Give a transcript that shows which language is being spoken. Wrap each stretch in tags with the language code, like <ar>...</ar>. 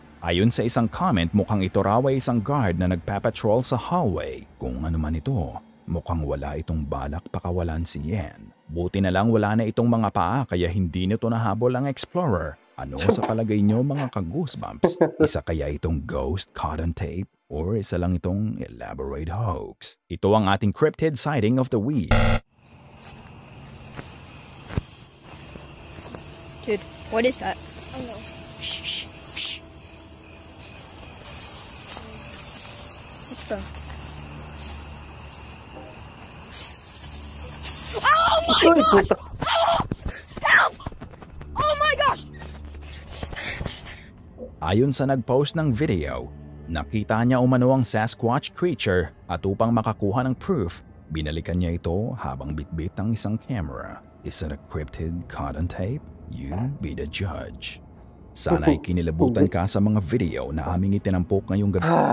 <tl>Ayon sa isang comment, mukhang ito raw ay isang guard na nagpapatrol sa hallway. Kung ano man ito, mukhang wala itong balak pakawalan si Yen. Buti na lang wala na itong mga paa kaya hindi nito nahabol ang explorer. Ano sa palagay nyo mga ka-goosebumps? Isa kaya itong</tl> <en>ghost caught on tape?</en> <tl>Or isa lang itong elaborate hoax? Ito ang ating</tl> <en>cryptid sighting of the week. Dude, what is that? I know. Shh, shh, shh. What the?</en> <tl>Ay, puta.</tl> <en>Help! Oh my gosh!</en> <tl>Ayon sa nag-post ng video, nakita niya umano ang Sasquatch creature at upang makakuha ng proof, binalikan niya ito habang bitbit ang isang camera.</tl> <en>Is it a cryptid caught on tape? You be the judge.</en> <tl>Sana ay kinilabutan ka sa mga video na aming itinampok ngayong gabi.</tl>